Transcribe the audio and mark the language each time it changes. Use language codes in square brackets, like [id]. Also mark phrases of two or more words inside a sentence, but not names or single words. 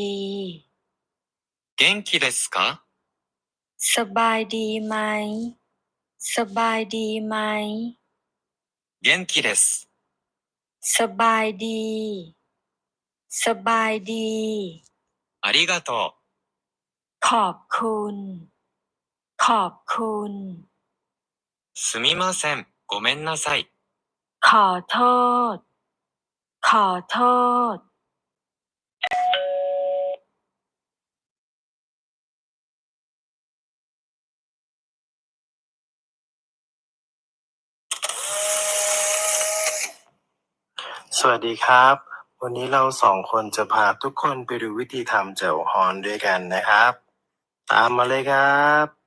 [ja] 元気ですか [th] สบายดีไหม สบายดีไหม [ja] 元気です [th] สบายดี สบายดี [ja] ありがと [th] ขอบคุณ ขอบคุณ [ja] うすみませんごめんなさい [th] ขอโทษ ขอโทษ สวัสดีครับวันนี้เราสองคนจะพาทุกคนไปดูวิธีทำแจ่วฮอนด้วยกันนะครับตามมาเลยครับ